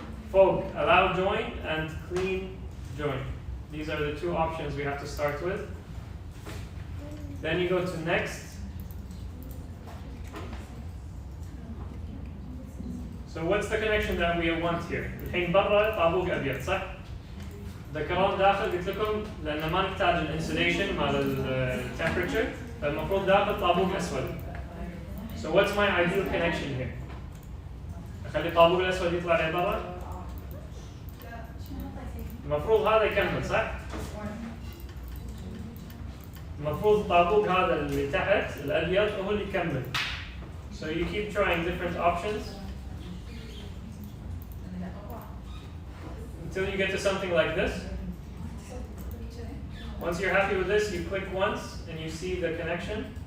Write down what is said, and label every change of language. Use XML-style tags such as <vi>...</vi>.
<en>Fog, allow join and clean join. These are the two options we have to start with. Then you go to next. So what's the connection that we want here?</en> <ar>الحين برا طابوق أبيض صح؟ ذكرون داخل قلت لكم لأن ما نحتاج الانسوليشن مال temperature فالمفروض داخل طابوق أسود.</ar> <en>So what's my ideal connection here?</en> <ar>أخلي الطابوق الأسود يطلع لبرا؟ المفروض هذا يكمل صح؟ المفروض الطابوق هذا اللي تحت الأبيض هو اللي يكمل.</ar> <en>So you keep trying different options until you get to something like this. Once you're happy with this, you click once and you see the connection.</en>